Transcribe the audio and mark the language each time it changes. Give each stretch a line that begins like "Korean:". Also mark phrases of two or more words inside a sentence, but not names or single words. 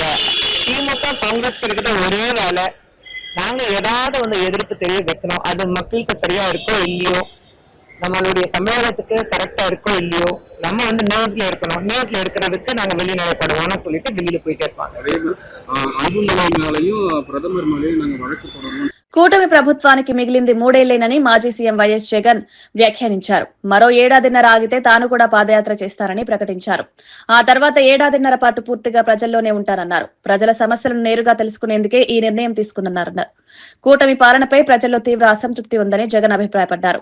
Tamil: திமுக காங்கிரஸ் இருக்கிற ஒரே வேலை, நாங்க ஏதாவது வந்து எதிர்ப்பு தெரிய வைக்கணும். அது மக்களுக்கு சரியா இருக்கோ இல்லையோ, நம்மளுடைய தமிழகத்துக்கு கரெக்டா இருக்கோ இல்லையோ, நம்ம வந்து நியூஸ்ல இருக்கணும். நியூஸ்ல இருக்கிறதுக்கு நாங்க வெளிநடப்படுவோம்னு சொல்லிட்டு வெளியில போயிட்டே இருப்பாங்க. மேலையும் பிரதமர் மேலையும் நாங்க வழக்கு போடணும்.
Telugu: కూటమి ప్రభుత్వానికి మిగిలింది మూడేళ్లేనని మాజీ సీఎం వైఎస్ జగన్ వ్యాఖ్యానించారు. మరో ఏడాదిన్నర ఆగితే తాను కూడా పాదయాత్ర చేస్తారని ప్రకటించారు. ఆ తర్వాత ఏడాదిన్నర పాటు పూర్తిగా ప్రజల్లోనే ఉంటారన్నారు. ప్రజల సమస్యలను నేరుగా తెలుసుకునేందుకే ఈ నిర్ణయం తీసుకున్నారు. కూటమి పాలనపై ప్రజల్లో తీవ్ర అసంతృప్తి ఉందని జగన్ అభిప్రాయపడ్డారు.